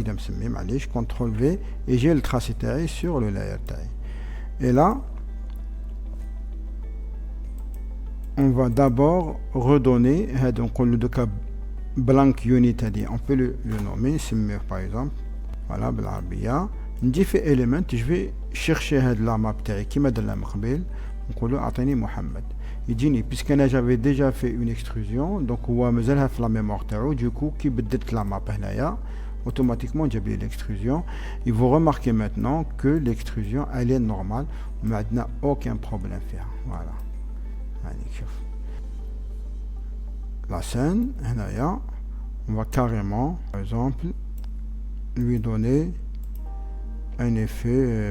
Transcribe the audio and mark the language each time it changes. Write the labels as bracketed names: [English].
[French] CTRL V et j'ai le tracé sur le layer taille. Et là, on va d'abord redonner donc le cas blank unit, on peut le nommer Simmer par exemple. Voilà, [Arabic] بالعربية ندي في [French] element, je vais chercher la map [Arabic] تاعي كيما درنا قبل نقول له اعطيني محمد يجيني [French] puisque [Arabic] انا [French] j'avais déjà fait une extrusion, donc [Arabic] هو مازالها في [French] la mémoire [Arabic] تاعو. [French] Du coup [Arabic] كي بدلت [French] la map [Arabic] هنايا [French] automatiquement j'ai oublié l'extrusion. Et vous remarquez maintenant que l'extrusion elle est normale, mais il n'y a aucun problème faire. Voilà. La scène, on va carrément, par exemple, lui donner un effet.